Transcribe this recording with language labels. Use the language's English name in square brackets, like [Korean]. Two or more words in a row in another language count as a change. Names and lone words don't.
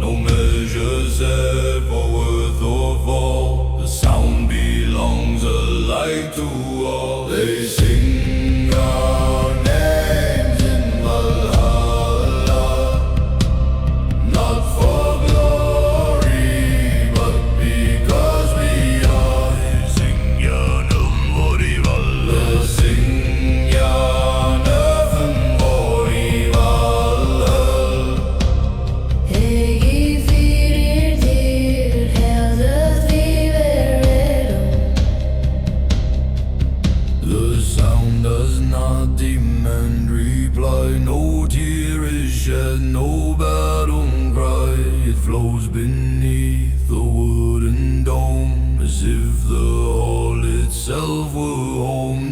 [English] No measure set for worth or fall, the sound belongs alike to all. They sing our names in Valhalla, not for glory, but because we are. [Old Norse] Syngja, nöfn i Valhöll. Syngja, nöfn i Valhöll. Eigi, fyrir, dýrð, heldr, erum. [English] The sound does not demand reply, no tear is shed, no battle cry. It flows beneath the wooden dome, as if the hall itself were home.